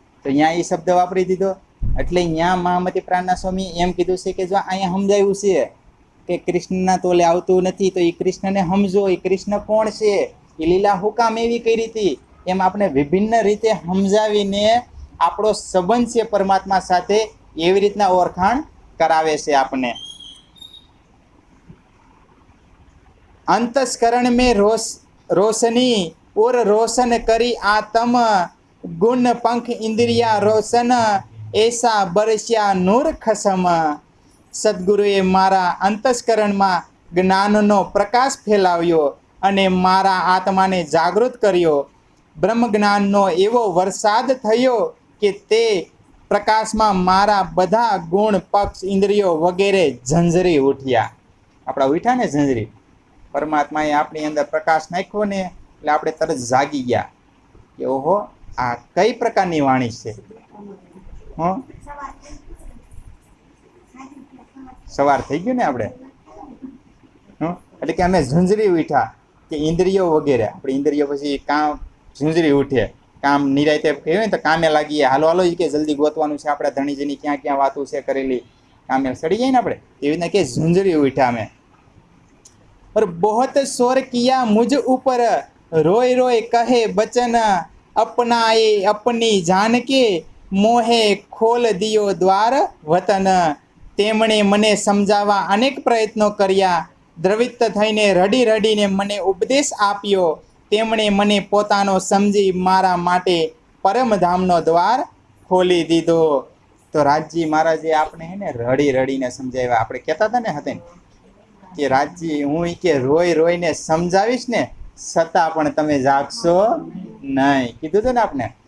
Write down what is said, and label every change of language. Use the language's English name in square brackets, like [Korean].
[Gujarati] તો અહીંયા એ શબ્દ વાપરી દીધો. એટલે અહીંયા મહામતી પ્રાણના સ્વામી એમ કીધું છે કે જો અહીંયા સમજાવ્યું છે કે કૃષ્ણના તોલે આવતું નથી, તો એ કૃષ્ણને સમજો. એ કૃષ્ણ કોણ છે, એ લીલા હુકામ એવી કરી હતી, એમ આપણે વિભિન્ન રીતે સમજાવીને આપણો સંબંધ છે પરમાત્મા સાથે એવી રીતના ઓળખાણ કરાવે છે આપણને. [Hindi] अंतस्करण में रोशनी और रोशन करी आत्म गुण पंख इंद्रिया रोशन ऐसा बरस्या नूर खसम. [Gujarati] સદગુરુએ મારા અંતસ્કરણમાં જ્ઞાનનો પ્રકાશ ફેલાવ્યો અને મારા આત્માને જાગૃત કર્યો. બ્રહ્મ જ્ઞાનનો એવો વરસાદ થયો કે તે પ્રકાશમાં મારા બધા ગુણ પક્ષ ઇન્દ્રિયો વગેરે ઝંઝરી ઉઠ્યા. આપણા ઉઠ્યા ને ઝંઝરી. પરમાત્માએ આપણી અંદર પ્રકાશ નાખ્યો ને એટલે આપણે તરત જાગી ગયા કે ઓહો આ કઈ પ્રકારની વાણી છે. સવાર થઈ ગયું ને આપણે. એટલે કે અમે ઝુંઝરી ઉઠ્યા કે ઇન્દ્રિયો વગેરે. આપણી ઇન્દ્રિયો પછી કામ ઝુંઝરી ઉઠે, કામ નિરાયતે કહેવાય ને તો કામે લાગીએ. હાલો હાલો કે જલ્દી ગોતવાનું છે આપણે ધણીજીની ક્યાં ક્યાં વાતું છે કરેલી, કામે સડી જાય ને આપણે. એવી રીતના કે ઝુંઝરી ઉઠ્યા અમે. [Hindi] और बहुत शोर किया मुझ ऊपर रोय रोय कहे बचन अपनाए अपनी जान के मोहे खोल दियो द्वार वतन. [Gujarati] તેમણે મને સમજાવવા અનેક પ્રયત્નો કર્યા. દ્રવિત થઈને રડી રડીને મને ઉપદેશ આપ્યો. તેમણે મને પોતાનો સમજી મારા માટે પરમધામનો દ્વાર ખોલી દીધો. તો રાજજી મહારાજે આપણે હે ને રડી રડીને સમજાવ્યા. આપણે કહેતા હતા ને હતા કે રાજજી હું કે રોઈ રોઈને સમજાવીશ ને છતાં પણ તમે જાગશો નહીં, કીધું હતું ને આપણે.